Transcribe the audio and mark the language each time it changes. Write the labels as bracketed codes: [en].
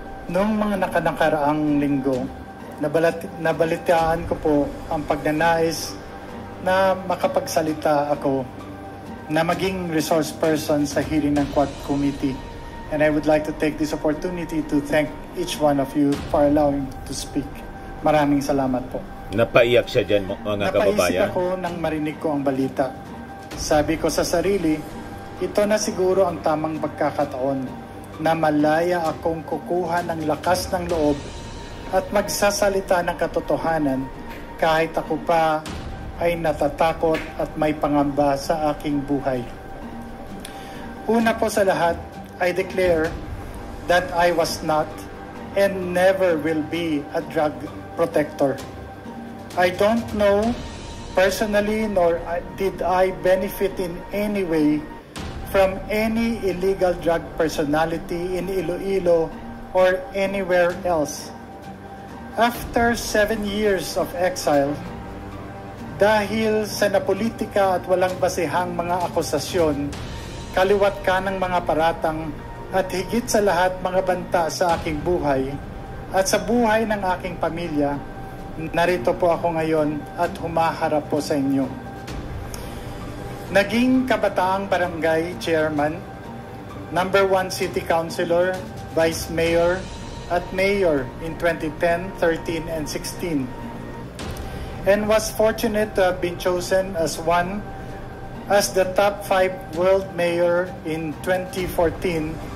[tl] Noong mga nakaraang linggo, nabalitaan ko po ang pagnanais na makapagsalita ako na maging resource person sa hearing ng Quad Committee. [en] And I would like to take this opportunity to thank each one of you for allowing to speak. [tl] Maraming salamat po. Napaiyak siya dyan mga kababayan. Napaisip ako nang marinig ko ang balita. Sabi ko sa sarili, ito na siguro ang tamang pagkakataon na malaya akong kukuha ng lakas ng loob at magsasalita ng katotohanan kahit ako pa ay natatakot at may pangamba sa aking buhay. Una po sa lahat, [en] I declare that I was not and never will be a drug protector. I don't know personally nor did I benefit in any way from any illegal drug personality in Iloilo or anywhere else. After 7 years of exile, [tl] dahil sa napolitika at walang basehang mga akusasyon, kaliwat ka ng mga paratang at higit sa lahat mga banta sa aking buhay at sa buhay ng aking pamilya, narito po ako ngayon at humaharap po sa inyo. Naging kabataang barangay [en] chairman, number 1 city councilor, vice mayor, at mayor in 2010, 13, and 16. And was fortunate to have been chosen as the top 5 world mayor in 2014.